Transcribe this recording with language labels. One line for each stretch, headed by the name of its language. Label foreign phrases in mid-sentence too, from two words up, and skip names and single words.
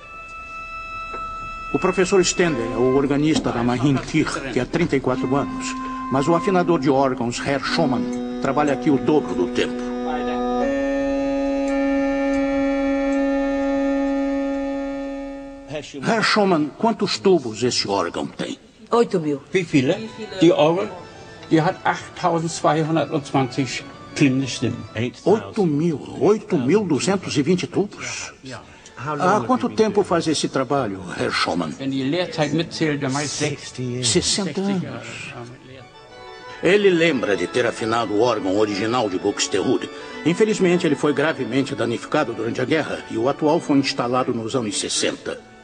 Portuguese: O professor Stender é o organista da Marienkirche há 34 anos, mas o afinador de órgãos, Herr Schumann, trabalha aqui o dobro do tempo. Herr Schumann, quantos tubos esse órgão tem? 8.000.
German: Wie viele? Die Orgel, die hat 8.220 klingende Stimmen.
Portuguese: 8.220 tubos? Há quanto tempo faz esse trabalho, Herr Schumann? 60 anos. Ele lembra de ter afinado o órgão original de Buxtehude. Infelizmente, ele foi gravemente danificado durante a guerra e o atual foi instalado nos anos 60.